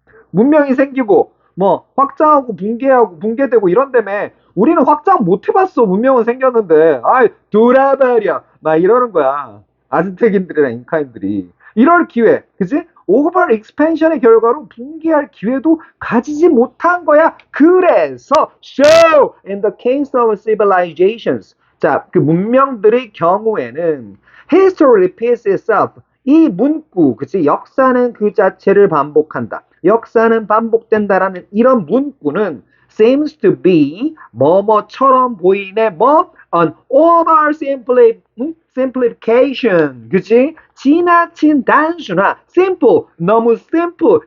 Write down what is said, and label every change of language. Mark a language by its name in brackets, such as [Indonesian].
[Korean] 문명이 생기고 뭐 확장하고 붕괴하고 붕괴되고 이런다며. 우리는 확장 못 해봤어. 문명은 생겼는데 아이 돌아버려 막 이러는 거야. 아즈텍인들이랑 잉카인들이 이럴 기회, 그지? 오버 익스펜션의 결과로 붕괴할 기회도 가지지 못한 거야. 그래서 [English] so in the case of civilizations, [Korean] 자, 그 문명들의 경우에는 [English] history repeats itself. [Korean] 이 문구, 그치? 역사는 그 자체를 반복한다. 역사는 반복된다라는 이런 문구는 [English] seems to be [Korean] 뭐뭐처럼 보이네. [English] 뭐? An over simplification. 그치? [Korean] 지나친 단순화. simple. 너무 simple.